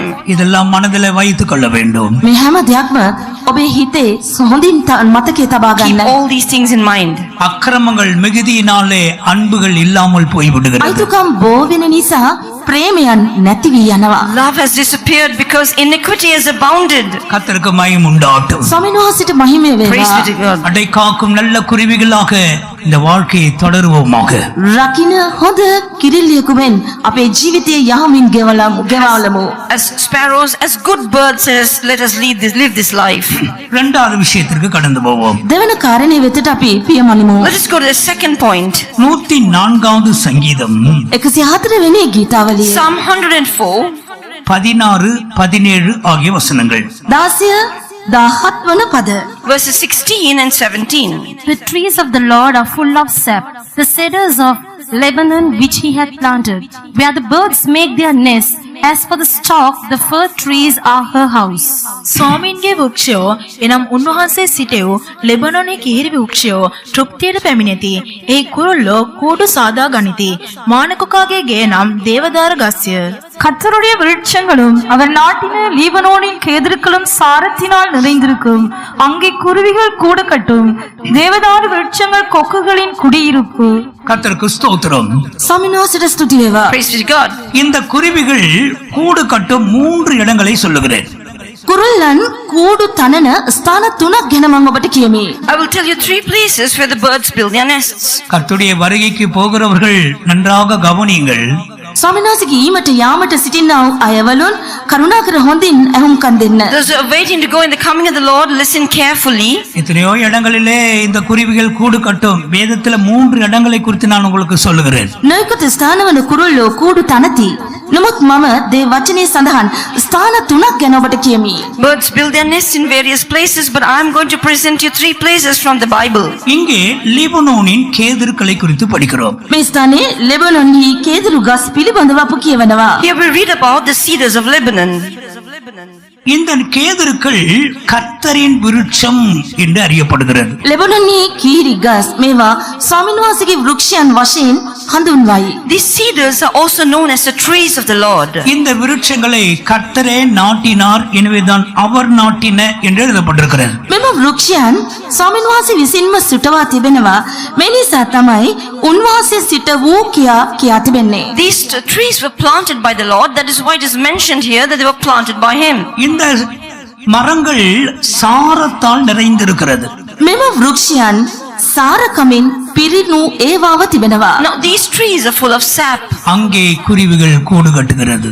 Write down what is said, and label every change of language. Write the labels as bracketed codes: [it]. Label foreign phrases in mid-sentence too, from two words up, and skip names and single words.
[ta] இதெல்லாம் மனதில் வைத்துக் கொள்ள வேண்டும். [si] මේ හැම දෙයක්ම ඔබේ හිතේ හොඳින් මතකයේ තබා [en] Keep [si] ගන්න. [en] all these things in mind. [ta] அக்கிரமங்கள் மிகுதியினாலே அன்புகள் இல்லாமல் போய்விடுகிறது. [si] අයිතුකම් බෝ වෙන නිසා ප්‍රේමයන් නැති වී යනවා. [en] Love has disappeared because iniquity has abounded. [ta] கர்த்தருக்கு மகிமை உண்டாகட்டும். [si] ස්වාමීන් වහන්සේට මහිමය [en] Praise [si] වේවා. [en] be to God. [ta] அடை காக்கும் நல்ல குருவிகளாக இந்த வாழ்க்கையை தொடருவோமாக. [si] රකින්න හොඳ කිරිල්ලියෙකු මෙන් අපේ ජීවිතයේ යහමින් ගෙවලමු. [en] As sparrows, as good birds, says, let us live this life. [ta] இரண்டாவது விஷயத்திற்கு கடந்து போவோம். [si] දෙවන කාරණේ වෙතට අපි පියමනිමු. [en] Let us go to the second point. [ta] 104வது சங்கீதம் [si] 104 වෙනි ගීතාවලිය. [en] Psalm 104. [ta] 16, 17 ஆகிய வசனங்கள். [si] 17 වන පද. [en] Verses 16 and 17. The trees of the Lord are full of sap, the cedars of Lebanon which he hath planted, where the birds make their nests. As for the stalk, the fir trees are her house. [si] ස්වාමීන්ගේ වෘක්ෂයෝ එනම් උන්වහන්සේ සිටෙව් ලෙබනොනේ කිහිරි වෘක්ෂයෝ තෘප්තියට පැමිණෙති. එහි කුරුල්ලෝ කූඩු සාදා ගනිති. මානකුකාගේ ගේ නම් දේවදාර ගස්ය. [ta] கர்த்தருடைய விருட்சங்களும் அவர் நாட்டின லீபனோனின் கேதுருக்களும் சாரத்தினால் நிறைந்திருக்கும். அங்கே குருவிகள் கூட கட்டும். தேவதாரு விருட்சங்கள் கொக்குகளின் குடியிருப்பு. கர்த்தருக்கு ஸ்தோத்திரம். [si] ස්වාමීන් වහන්සේට ස්තුති වේවා. [en] Praise be to God. [ta] இந்த குருவிகள் கூடு கட்டும் 3 இடங்களை சொல்லுகிறேன். [si] කුරුල්ලන් කූඩු තනන ස්ථාන 3ක් ගැන මම ඔබට කියමි. [en] I will tell you 3 places where the birds build their nests. [ta] கர்த்தருடைய வருகைக்கு போகிறவர்கள் நன்றாக கவனியுங்கள். [si] ස්වාමීන් වහන්සේගේ ඊමට යාමට සිටිනා වූ අයවලුන් කරුණාකර හොඳින් ඇහුම්කන් දෙන්න. [en] Those who are waiting to go in the coming of the Lord, listen carefully. [ta] எத்தனையோ இடங்களிலே இந்த குருவிகள் கூடு கட்டும். வேதத்துல 3 இடங்களை குறித்து நான் உங்களுக்கு சொல்லுகிறேன். [si] නොයෙකුත් ස්ථානවල කුරුල්ලෝ කූඩු තනති. නමුත් මම දේ වචනේ සඳහන් ස්ථාන 3ක් ගැන ඔබට කියමි. [en] Birds build their nests in various places, but I am going to present you 3 places from the Bible. [ta] இங்கே லீபனோனின் கேதுருக்களை குறித்து படிக்கிறோம். [si] මේ ස්ථානයේ ලෙබනොන්හි කේදුරු ගස් පිළිබඳව අප කියවනවා. [en] Here we read about the cedars of Lebanon. [ta] இந்த கேதுருக்கள் கர்த்தரின் விருட்சம் என்று அறியப்படுகிறது. [si] ලෙබනොන්හි කීරි ගස් මේවා ස්වාමීන් වහන්සේගේ වෘක්ෂයන් වශයෙන් හඳුන්වයි. [en] These cedars are also known as the trees of the Lord. [ta] இந்த விருட்சங்களை கர்த்தரே நாட்டினார், எனவேதான் அவர் நாட்டின என்று எழுதப்பட்டிருக்கிறது. [si] මෙම වෘක්ෂයන් ස්වාමීන් වහන්සේ විසින්ම සුටවා තිබෙනවා. මේ නිසා තමයි උන්වහන්සේ සිට වූ කියා තිබෙන්නේ. [en] These trees were planted by the Lord. That is why it is mentioned here that they were planted by him. [ta] இந்த மரங்கள் சாரத்தால் நிறைந்திருக்கிறது. [si] මෙම වෘක්ෂයන් සාරකමින් පිරිණු ඒවාව තිබෙනවා. [en] Now these trees are full of sap, [ta] அங்கே குருவிகள் கூடு கட்டுகிறது.